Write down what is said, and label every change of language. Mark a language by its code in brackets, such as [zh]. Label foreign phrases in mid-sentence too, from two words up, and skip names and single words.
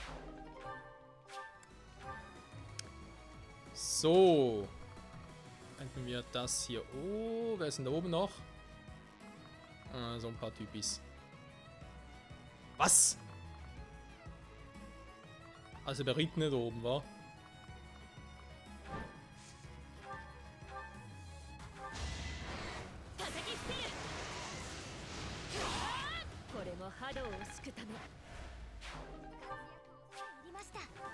[de] So. Könnten wir das hier... Oh, wer ist denn da oben noch? So ein paar Typis. Was? Also der Ritt nicht oben, wa? [ja] これも波動を救うため。活躍をしていりました。